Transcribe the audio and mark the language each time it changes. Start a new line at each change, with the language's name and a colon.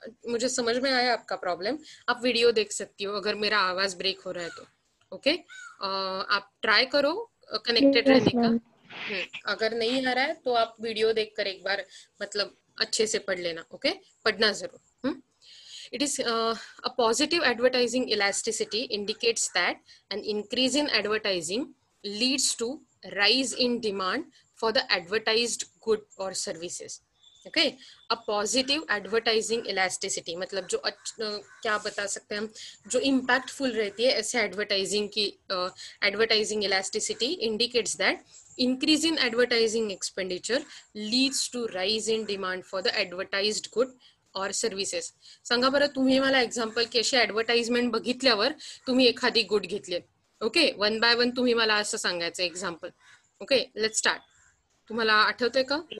Hindi: मुझे समझ में आया आपका प्रॉब्लम. आप वीडियो देख सकती हो अगर मेरा आवाज ब्रेक हो रहा है तो, ओके. आप ट्राई करो कनेक्टेड रहने का. अगर नहीं आ रहा है तो आप वीडियो देखकर एक बार मतलब अच्छे से पढ़ लेना, ओके. पढ़ना जरूर.
English: It is a positive advertising elasticity indicates that an increase in advertising leads to rise in demand for the advertised good or services. Okay, a positive advertising elasticity
Hindi: मतलब जो क्या बता सकते हैं हम, जो
English: impactful
Hindi: रहती है ऐसे
English: advertising की advertising elasticity indicates that increase in advertising expenditure leads to rise in demand for the advertised good
Hindi: और सर्व्हिसेस.
Marathi: सांगा बरं तुम्ही मला एक्झाम्पल की अशी ऍडव्हर्टाइजमेंट बघितल्यावर तुम्ही एखादी गुड घेतली, ओके.
English: one by one
Marathi: तुम्ही मला असं सांगायचं एक्झाम्पल, ओके.
English: Let start.
Marathi: तुम्हाला आठवतंय का?